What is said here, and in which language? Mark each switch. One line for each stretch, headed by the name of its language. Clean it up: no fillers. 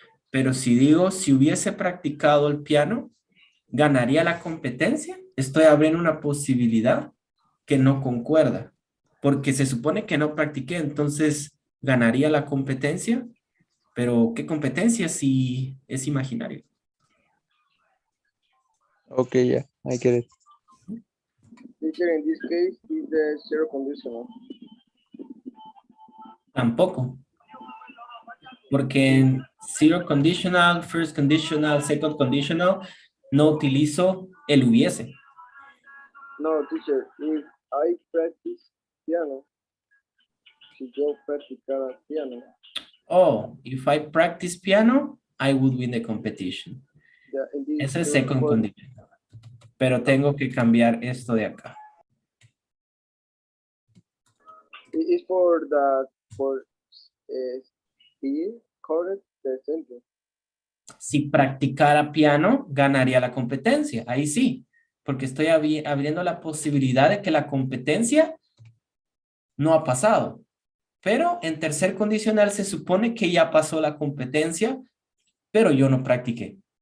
Spanish: Pero si digo, si hubiese practicado el piano, ¿ganaría la competencia? Estoy abriendo una posibilidad que no concuerda, porque se supone que no practiqué, entonces ganaría la competencia, pero ¿qué competencia si es imaginario?
English: Okay, yeah, I get it. Teacher, in this case, is the zero conditional.
Spanish: Tampoco, porque en zero conditional, first conditional, second conditional, no utilizo el hubiese.
English: No, teacher, if I practice piano,
Spanish: si yo practicara piano,
English: Oh, if I practice piano, I would win the competition. yeah, in this
Spanish: Ese es
English: case, second condition.
Spanish: Pero tengo que cambiar esto de acá.
English: it is for the, for be correct the sentence.
Spanish: Si practicara piano, ganaría la competencia. Ahí sí, porque estoy abriendo la posibilidad de que la competencia no ha pasado. Pero en tercer condicional se supone que ya pasó la competencia, pero yo no practiqué.